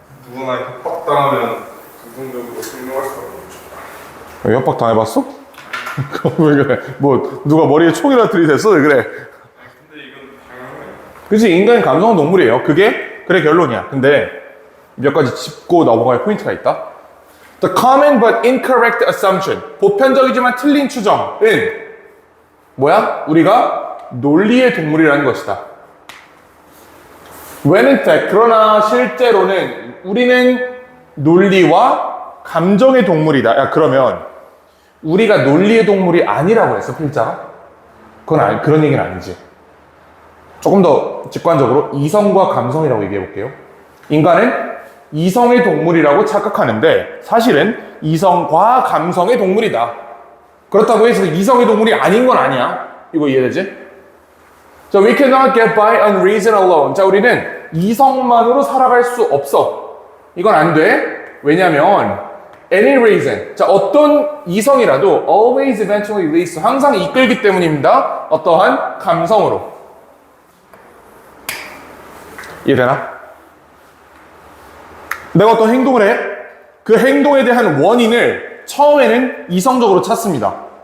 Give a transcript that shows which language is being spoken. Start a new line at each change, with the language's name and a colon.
Korean: 누구나 협박당하면 긍정적으로 행동할 수 없죠. 협박 당해봤어? 왜 그래? 뭐 누가 머리에 총이라 들이댔어? 왜 그래? 근데 이건 당연해. 그치, 인간은 감성은 동물이에요. 그게 그래 결론이야. 근데 몇 가지 짚고 넘어갈 포인트가 있다.
English: The common but incorrect assumption,
Korean: 보편적이지만 틀린 추정은 뭐야? 우리가 논리의 동물이라는 것이다.
English: When in fact,
Korean: 그러나 실제로는 우리는 논리와 감정의 동물이다. 야, 그러면 우리가 논리의 동물이 아니라고 했어, 필자가? 그건 아니, 그런 얘기는 아니지. 조금 더 직관적으로 이성과 감성이라고 얘기해 볼게요. 인간은 이성의 동물이라고 착각하는데 사실은 이성과 감성의 동물이다. 그렇다고 해서 이성의 동물이 아닌 건 아니야. 이거 이해되지?
English: 자, we cannot get by on reason alone.
Korean: 자, 우리는 이성만으로 살아갈 수 없어. 이건 안 돼. 왜냐면
English: any reason.
Korean: 자, 어떤 이성이라도
English: always eventually leads to,
Korean: 항상 이끌기 때문입니다. 어떠한 감성으로. 이해되나? 내가 어떤 행동을 해. 그 행동에 대한 원인을 처음에는 이성적으로 찾습니다.